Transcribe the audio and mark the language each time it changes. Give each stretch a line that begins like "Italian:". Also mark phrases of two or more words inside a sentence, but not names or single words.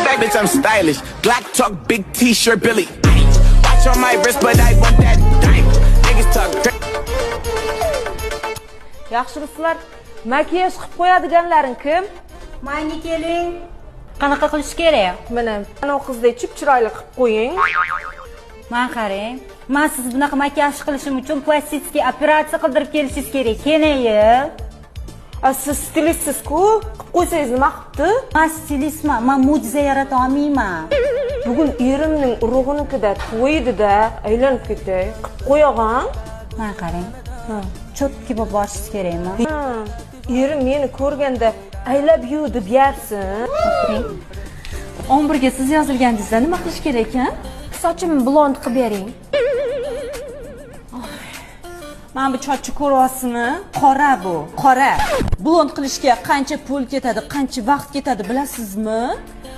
English: bitch, I'm stylish. Glock talk, big t-shirt, Billy. Watch on my wrist, but I want that diamond. Niggas talk
Uzbek: Yaxshi ruslar, makiyaj qilib qo'yadiganlaring kim? Menga keling. Qanaqa qilish kerak? Mana o qizdek chiroyli qilib qo'ying. Men qarang. Men siz bunaqa makiyaj qilishim uchun plastik operatsiya qildirib kelishingiz kerak. Keling. Siz stilistsiz-ku, qilib qo'ysangiz nima qilibdi? Men stilistman, men mo'jiza yarata olmayman. Bugun erimning urug'inikida to'y edi-da, aylanib ketay. Qilib qo'yag'an. Men qarang. Chotki bo'lib borishingiz kerakmi? Erim meni ko'rganda
English: I love you
Uzbek: deb yersin. 11 ga siz yozilgandingizda nima qilish kerak ekan? Sochimni blond qilib bering. Mana bu sochni ko'ryapsizmi? Qora bu, qora. Blond qilishga qancha pul ketadi, qancha vaqt ketadi bilasizmi?